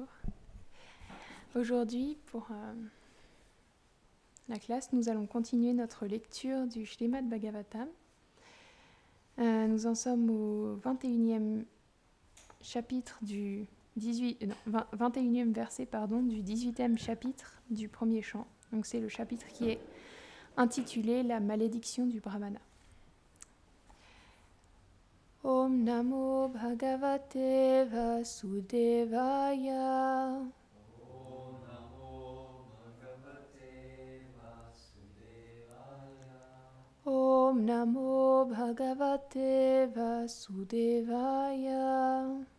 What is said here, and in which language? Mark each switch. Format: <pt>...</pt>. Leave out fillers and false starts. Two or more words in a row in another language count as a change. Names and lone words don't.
<fr>Aujourd'hui, pour la classe, nous allons continuer notre lecture du Srimad Bhagavatam. Nous en sommes au 21e chapitre du 21e verset du 18e chapitre du premier chant. Donc c'est le chapitre qui est intitulé La malédiction du Brahmana.</fr> <sa>Om Namo Bhagavate Vasudevaya. Om Namo Bhagavate Vasudevaya.</sa>